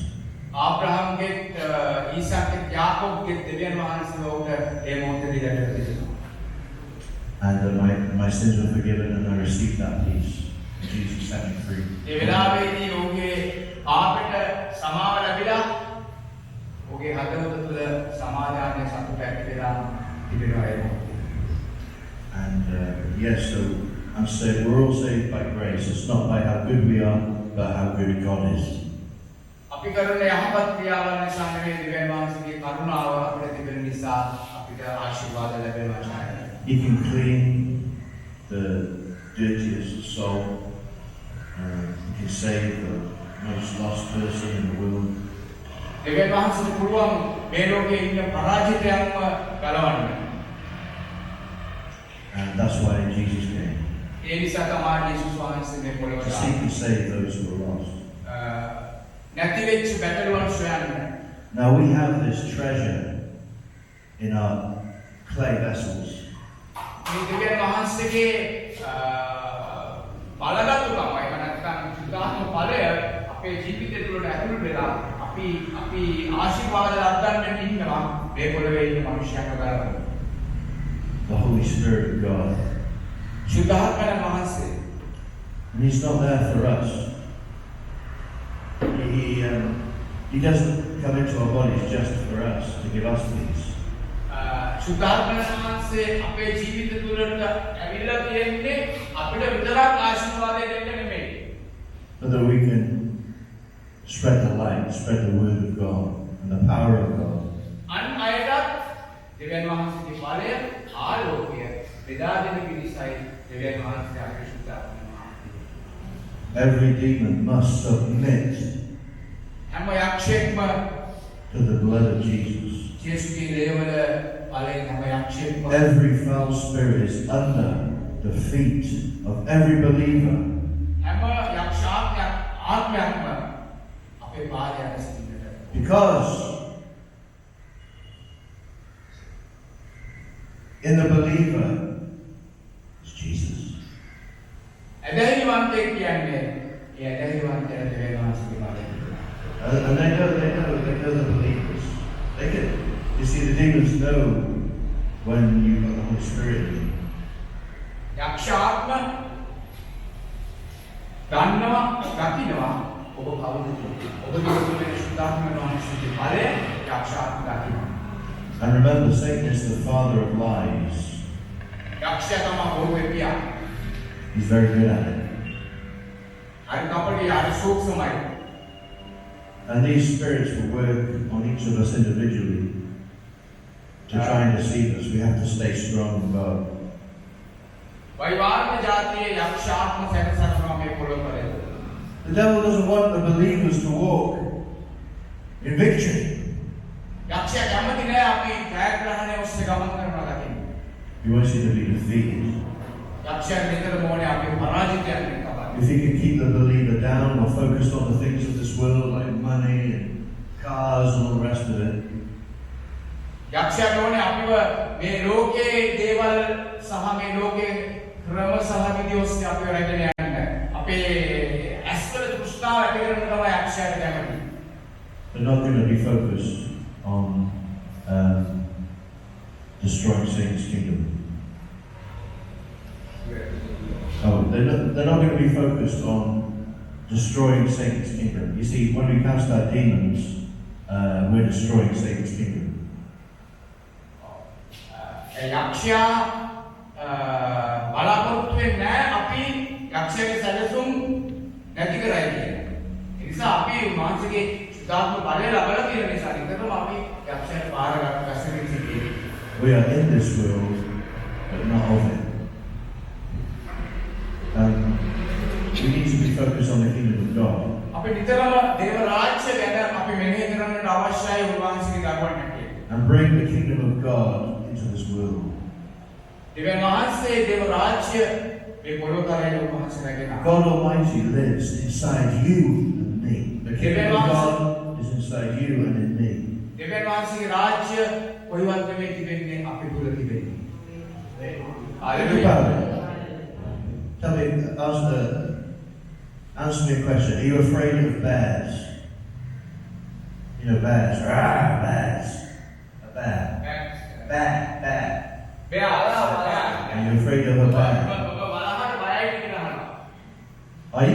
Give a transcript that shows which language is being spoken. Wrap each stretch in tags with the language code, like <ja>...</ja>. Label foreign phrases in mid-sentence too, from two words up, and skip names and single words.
<si>ආබ්‍රහම්ගේ ඊසාක්ගේ යාකෝබ්ගේ දෙවියන් වහන්සේව ඔහුට ඒ මොහොතේදී දැකලා තියෙනවා.</si> <en>And my sins were forgiven, and I received that peace. Jesus set me free.</en> <si>ඒ වෙලාවේදී ඔහුගේ පාපයට සමාව ලැබිලා ඔහුගේ හදවත තුළ සමාදානයේ සතුට ඇති වෙලා තිබෙනවා ඒක.</si> <en>And yes, so I'm saved. We're all saved by grace. It's not by how good we are, but how good God is.</en> <si>අපි කරන යහපත් ක්‍රියාවන් නිසා නෙවෙයි දෙවියන් වහන්සේගේ කරුණාව අපිට තිබෙන නිසා අපිට ආශිර්වාද ලැබෙනවා.</si> <en>He can clean the dirtiest soul. He can save the most lost person in the world.</en> <si>දෙවියන් වහන්සේට පුළුවන් මේ ලෝකයේ ඉන්න පරාජිතයන්ව ගලවන්න.</si> <en>And that's why Jesus came.</en> <si>ඒ නිසා තමයි යේසුස් වහන්සේ මේ To පොළොවට</si> <en>seek and save those who are lost.</en> <si>නැති වෙච්ච බැටළුවන් සොයන්න.</si> <en>Now we have this treasure in our clay vessels.</en> <si>මේ දෙවියන් වහන්සේගේ බලගතුකම එහෙම නැත්නම් සුද්ධාත්ම ඵලය අපේ ජීවිතය තුළට ඇතුළු වෙලා අපි ආශිර්වාද ලබන්න ඉන්නවා මේ පොළවේ ඉන්න මිනිස්යාට ගලවන්න.</si> <en>The Holy Spirit of God.</en> <si>සුද්ධාත්මයන් වහන්සේ.</si> <en>And He's not there for us. He doesn't come into our bodies just for us, to give us peace.</en> <si>සුද්ධාත්මයන් වහන්සේ අපේ ජීවිත තුළට ඇවිල්ලා තියෙන්නේ අපිට විතරක් ආශිර්වාදය දෙන්න නෙමෙයි.</si> <en>But that we can spread the light, spread the word of God and the power of God.</en> <si>අන් අයටත් දෙවියන් වහන්සේගේ ඵලය ආලෝකය බෙදා දෙන පිණිසයි දෙවියන් වහන්සේ අපේ සුද්ධාත්මයන් වහන්සේ.</si> <en>Every demon must submit</en> <si>හැම යක්ෂයෙක්ම</si> <en>to the blood of Jesus.</en> <si>ජේසුගේ ලේවල බලෙන් හැම යක්ෂයෙක්ම</si> <en>Every foul spirit is under the feet of every believer.</en> <si>හැම ආත්මයක්ම අපේ පාදයේ ඇසින්නට.</si> <en>Because in the believer is Jesus.</en> <si>ඇදහිලිවන්තයෙක් කියන්නේ ඒ ඇදහිලිවන්තයා දෙවියන් වහන්සේගේ බලයෙන්.</si> <en>And they know the believers. They can, you see, the demons know when you've got the Holy Spirit.</en> <si>යක්ෂාත්ම දන්නවා දකින්නවා ඔබ කවුද කියලා. ඔබ දිගටම සුද්ධාත්ම වහන්සේගේ බලය යක්ෂාත්ම දකින්නවා.</si> <en>And remember, Satan is the father of lies.</en> <si>යක්ෂයා තමයි බොරුවේ පියා.</si> <en>He's very good at it.</en> <si>හරි කපටි හරි සූක්ෂමයි.</si> <en>And these spirits will work on each of us individually to try and deceive us. We have to stay strong in God.</en> <si>වෛවාර්ණ ජාතියේ යක්ෂාත්ම සැකසනවා මේ පොළොව කරේ.</si> <en>The devil doesn't want the believers to walk in victory.</en> <si>යක්ෂයා කැමති නෑ අපි ජයග්‍රහණය ඔස්සේ ගමන් කරනවා දකින්න.</si> <en>He wants you to be defeated.</en> <si>යක්ෂයා නිතරම ඕනේ අපි පරාජිතයන් වෙන්න තමයි.</si> <en>If he can keep the believer down or focused on the things of this world like money and cars and all the rest of it,</en> <si>යක්ෂයාට ඕනේ අපිව මේ ලෝකයේ දේවල් සහ මේ ලෝකයේ ක්‍රම සහ විදි ඔස්සේ අපිව රැගෙන යන්න. අපේ ඇස්වල තෘෂ්ණාව ඇති කරන තමයි යක්ෂයාට කැමති.</si> <en>they're not going to be focused on destroying Satan's kingdom. Oh, they're not going to be focused on destroying Satan's kingdom. You see, when we cast out demons, we're destroying Satan's kingdom.</en> <si>යක්ෂයා බලාපොරොත්තු වෙන්නේ නැහැ අපි යක්ෂයාගේ සැලසුම් නැති කරයි කියන්නේ. ඒ නිසා අපි මානසික සුද්ධාත්ම බලය ලබලා තියෙන නිසා නිතරම අපි යක්ෂයාට පාර ගස්සමින් සිටියේ.</si> <en>We are in this world, but not of it. We need to be focused on the kingdom of God.</en> <si>අපි නිතරම දේව රාජ්‍ය ගැන අපි මෙනෙහි කරන්නට අවශ්‍යයි උන්වහන්සේගේ දරුවන් හැටියට.</si> <en>And bring the kingdom of God into this world.</en> <si>දෙවියන් වහන්සේ දේව රාජ්‍ය මේ පොළොව කරේ උන්වහන්සේ රැගෙන.</si> <en>God Almighty lives inside you and me. The kingdom of God is inside you and in me.</en> <si>දෙවියන් වහන්සේගේ රාජ්‍ය කොයිවත් නෙමෙයි තිබෙන්නේ අපි තුල තිබෙන්නේ.</si> <en>Think about it. Tell me, answer me a question. Are you afraid of bears? You know bears. Bears. A bear. Bear. Are you afraid of a bear? Are you?</en>